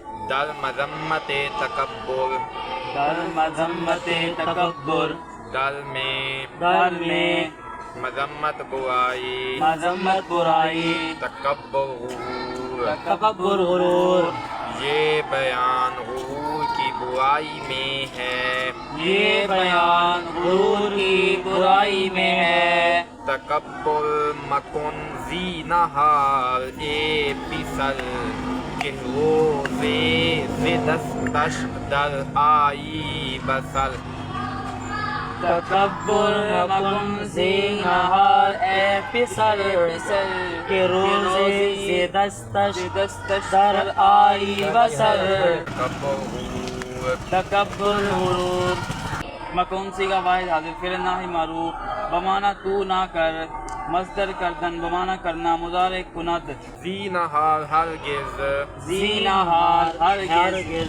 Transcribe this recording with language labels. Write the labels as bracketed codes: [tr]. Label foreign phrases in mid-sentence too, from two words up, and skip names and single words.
[fa] در مذمت تکبر، در مذمت تکبر، [ur] در میں مذمت برائی، مذمت برائی، تکبر غرور، تکبر غرور، یہ بیان غرور کی برائی میں ہے، یہ بیان غرور کی برائی میں ہے۔ [fa] تکبر مکن زینہار اے پسر، کہ روزے ز دستش در آئی بسر، تکبر مکن زینہار اے پسر، کہ روزے سے دستش در آئی بسر، [ur] تکبر غرور، تکبر غرور۔ مکن صیغہ واحد حاضر فعل ناہی معروف بمعنی تو نہ کر، مصدر کردن بمعنی کرنا، مضارع کند، زینہار ہرگز، زینہار ہرگز،